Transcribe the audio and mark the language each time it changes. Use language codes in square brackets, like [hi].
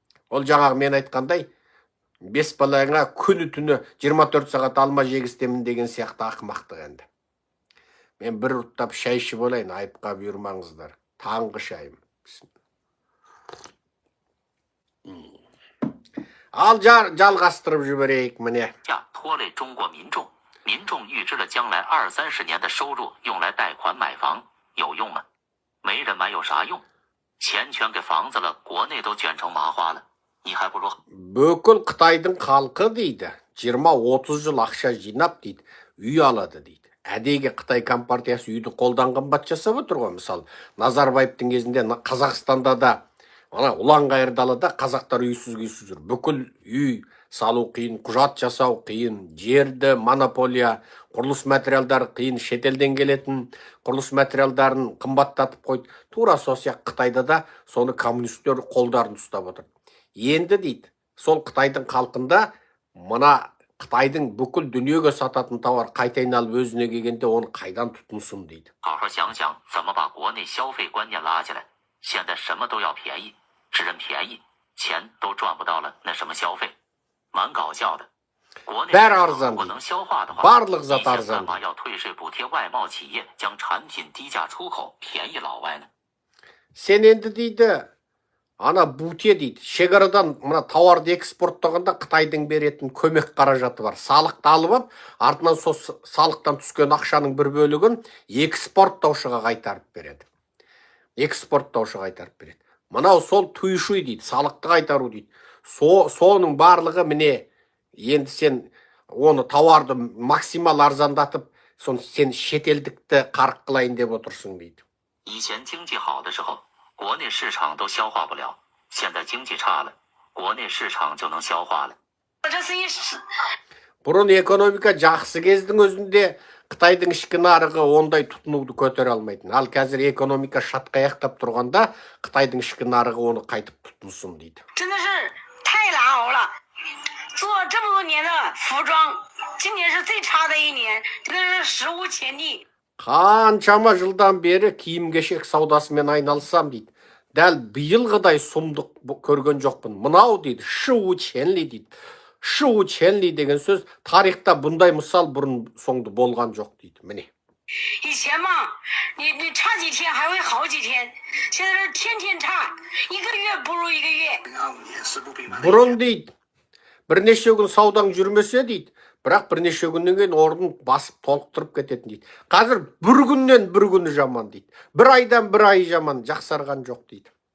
[kk] Ол жаңағы мен айтқандай, 5 балаңа күні түні 24 сағат алма жегістемін деген сияқты ақымақтық енді. Мен бір ұттап шай ішіп олайын, айыпқа бұйырмаңыздар. Таңғы шайым. Ал жалғастырып жіберейік міне. [zh] 拖累中国民众，民众预支了将来20-30年的收入用来贷款买房，有用吗？没人买有啥用？钱全给房子了，国内都卷成麻花了，你还不如 [kk] Бүкіл Қытайдың халқы дейді, 20-30 жыл ақша жинап дейді, үй алады дейді. Әдейге Қытай компартиясы үйді қолдан қымбат жасап отыр ғой. Мысалы, Назарбаевтың кезінде Қазақстанда да, Ұлан-Ғайыр далада қазақтар үйсіз жүр. Бүкіл үй салу қиын, құжат жасау қиын, жерді монополия, құрылыс материалдары қиын, шетелден келетін құрылыс материалдарын қымбаттатып қойды. Тура сол сияқты Қытайда да соны коммунистер қолдарын ұстап отыр. Енді дейді, сол Қытайдың халқында мына Қытайдың бүкіл дүниеге сататын тауар қайта айналып өзіне келгенде оны қайдан тұтынсын дейді. [zh] 好好想想怎么把国内消费观念拉起来。现在什么都要便宜，只认便宜，钱都赚不到了，那什么消费？蛮搞笑的。国内如果能消化的话，一天干嘛要退税补贴外贸企业，将产品低价出口，便宜老外呢？ [kk] Сен енді дейді, ана буте дейді, шекарадан мына тауарды экспорттағанда Қытайдың беретін көмек қаражаты бар. Салықты алып, артынан сол салықтан түскен ақшаның бір бөлігін экспорттаушыға қайтарып береді. Экспорттаушыға қайтарып береді. Мынау сол туйшуй дейді, салықты қайтару дейді. Соның барлығы міне, енді сен оны тауарды максимал арзандатып, сен шетелдікті қарық қылайын деп отырсың дейді. [zh] 以前经济好的时候，国内市场都消化不了，现在经济差了，国内市场就能消化了。 [kk] Бұрын экономика жақсы кездің өзінде Қытайдың ішкі нарығы ондай тұтынуды көтере алмайтын. Ал қазір экономика шатқаяқтап тұрғанда Қытайдың ішкі нарығы оны қайтып тұтынсын дейді. [zh] 真的是太难熬了，做这么多年的服装，今年是最差的一年，真的是史无前例。 [kk] Қаншама жылдан бері киім-кешек саудасымен айналысам дейді. Дәл биылғыдай сұмдық көрген жоқпын. Мынау дейді, шыу ченли дейді. Шыу ченли деген сөз тарихта бұндай мысал бұрын соңды болған жоқ дейді. Міне. [zh] 以前嘛，你差几天还会好几天，现在是天天差，一个月不如一个月。 [kk] Бұрын дейді, бірнеше күн саудаң жүрмесе дейді, бірақ бірнеше күннен кейін орнын басып толықтырып кететін дейді. Қазір бір күннен бір күні жаман дейді. Бір айдан бір ай жаман, жақсарған жоқ дейді.